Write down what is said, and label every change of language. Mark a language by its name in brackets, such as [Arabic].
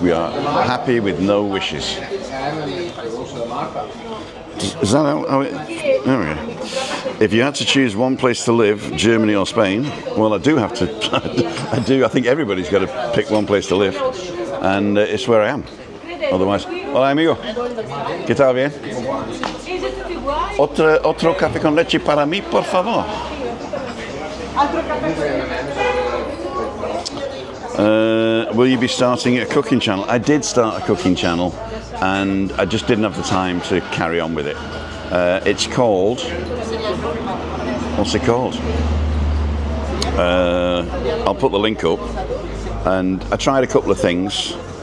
[English] We are happy with no wishes. Is that how it? There we go. If you had to choose one place to live, Germany or Spain, well, I do have to. I do. I think everybody's got to pick one place to live, and it's where I am. [Spanish] Otherwise, hola amigo, ¿qué tal bien? Otro café con leche para mí, por favor. [English] Will you be starting a cooking channel? I did start a cooking channel, and I just didn't have the time to carry on with it. It's called. What's it called? I'll put the link up. And I tried a couple of things.